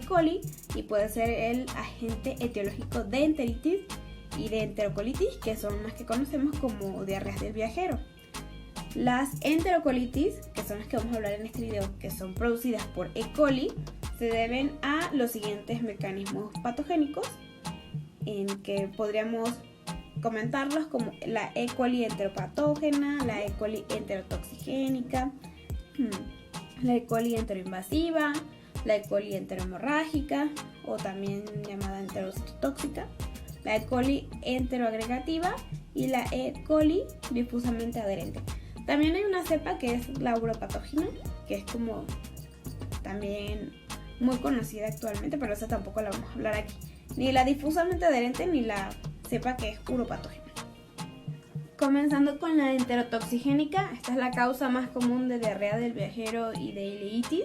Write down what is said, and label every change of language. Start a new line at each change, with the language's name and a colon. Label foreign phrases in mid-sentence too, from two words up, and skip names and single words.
Spanish: coli y puede ser el agente etiológico de enteritis y de enterocolitis, que son las que conocemos como diarreas del viajero. Las enterocolitis, que son las que vamos a hablar en este video, que son producidas por E. coli, se deben a los siguientes mecanismos patogénicos, en que podríamos comentarlos como la E. coli enteropatógena, la E. coli enterotoxigénica, la E. coli enteroinvasiva, la E. coli enterohemorrágica o también llamada enterocitotóxica, la E. coli enteroagregativa y la E. coli difusamente adherente. También hay una cepa que es la uropatógena, que es como también muy conocida actualmente, pero esa tampoco la vamos a hablar aquí. Ni la difusamente adherente ni la cepa que es uropatógena. Comenzando con la enterotoxigénica, esta es la causa más común de diarrea del viajero y de ileitis.